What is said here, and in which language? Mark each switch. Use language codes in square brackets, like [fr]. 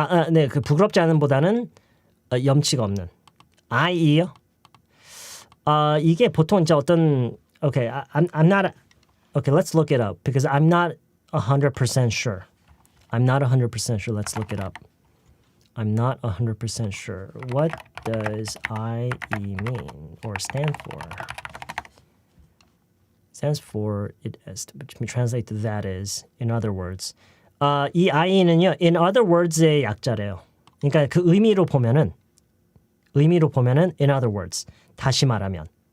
[ko] 네, 그 부끄럽지 않은보다는 염치가 없는. I.E.요? 이게 보통 이제 어떤 [en] okay, I'm not okay, let's look it up because I'm not 100% sure. I'm not 100% sure. Let's look it up. I'm not 100% sure. What does I.E. mean or stand for? Stands for it as, which we translate to that is in other words. [ko] 이 I.E.는요, in other words의 약자래요. 그러니까 그 의미로 보면은 [en] in other words. [ko] 다시 말하면.